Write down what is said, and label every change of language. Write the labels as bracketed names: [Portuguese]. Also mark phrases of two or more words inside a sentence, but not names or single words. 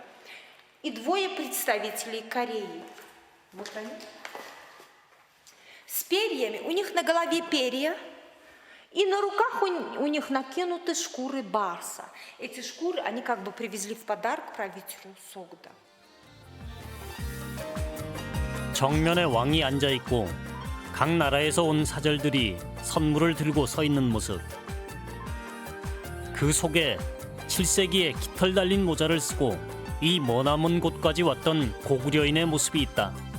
[Russian] И 2 представителей Кореи. Вот они. С перьями, у них на голове перья, и на руках у них накинуты шкуры барса. Эти шкуры они как бы привезли в подарок правителю Согда. [Korean] 정면에 왕이 앉아 있고 각 나라에서 온 사절들이 선물을 들고 서 있는 모습. 그 속에 7세기에 깃털 달린 모자를 쓰고 이 머나먼 곳까지 왔던 고구려인의 모습이 있다.